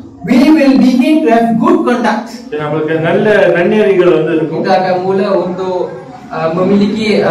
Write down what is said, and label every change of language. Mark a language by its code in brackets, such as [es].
[en] We will begin to have good conduct. [ta] நமக்கு நல்ல நன்னெறிகள் வந்து இருக்கும். [ms] Kita akan mula untuk memiliki